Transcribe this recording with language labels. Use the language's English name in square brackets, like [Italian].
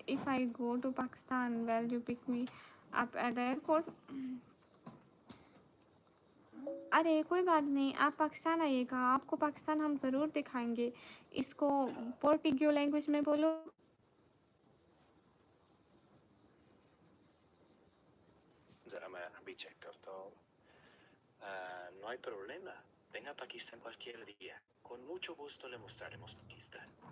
[English] If I go to Pakistan will you pick me up at the airport? [Hindi] अरे कोई बात नहीं, आप पाकिस्तान आइएगा, आपको पाकिस्तान हम ज़रूर दिखाएंगे। इसको पोर्टिगो लैंग्वेज में बोलो। zara me check करता हूँ. [Spanish] No hay problema. Venga a Pakistán cualquier día. Con mucho gusto le mostraremos Pakistán.